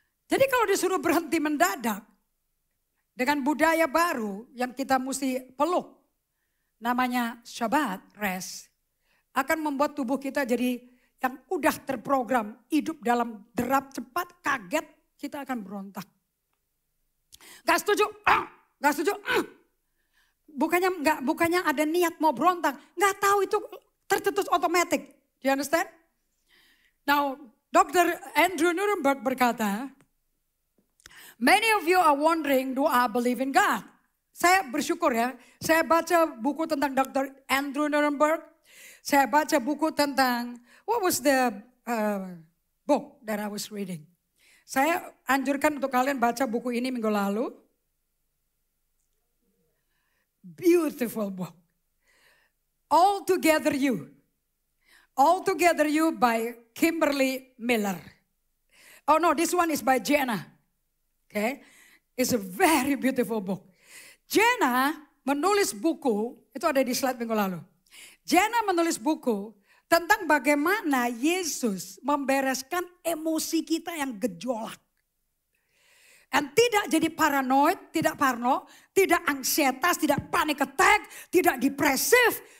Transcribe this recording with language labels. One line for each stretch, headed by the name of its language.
Indonesian: Jadi kalau disuruh berhenti mendadak dengan budaya baru yang kita mesti peluk, namanya Shabbat, rest, akan membuat tubuh kita jadi yang udah terprogram hidup dalam derap cepat, kaget, kita akan berontak. Gak setuju, gak setuju. Bukannya ada niat mau berontak, gak tahu itu tercetus otomatis.
English: Do you understand? Now, Dr. Andrew Nuremberg
Indonesian: berkata,
English: many of you are wondering, do I believe in God?
Indonesian: Saya bersyukur ya, saya baca buku tentang Dr. Andrew Nuremberg. Saya baca buku tentang,
English: what was the book that I was reading?
Indonesian: Saya anjurkan untuk kalian baca buku ini minggu lalu.
English: Beautiful book. All Together You. All Together You by Kimberly Miller. Oh no, this one is by Jenna. Okay, it's a very beautiful book.
Indonesian: Jenna menulis buku, itu ada di slide minggu lalu. Jenna menulis buku tentang bagaimana Yesus membereskan emosi kita yang gejolak. Dan tidak jadi paranoid, tidak parno, tidak ansietas, tidak panic attack, tidak depresif.